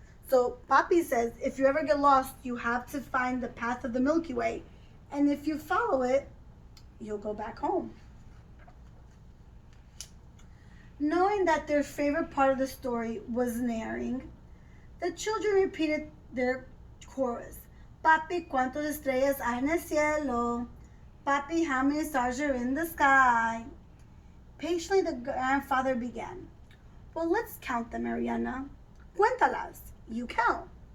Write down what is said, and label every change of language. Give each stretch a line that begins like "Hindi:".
English: So Papi says, if you ever get lost, you have to find the path of the Milky Way. And if you follow it, you'll go back home. Knowing that their favorite part of the story was narrating, the children repeated their chorus.
Spanish: Papi, ¿cuántas estrellas hay en el cielo?
English: Papi, how many stars are in the sky? Patiently, the grandfather began. Well, let's count them, Ariana.
Spanish: Cuéntalas.
English: You count.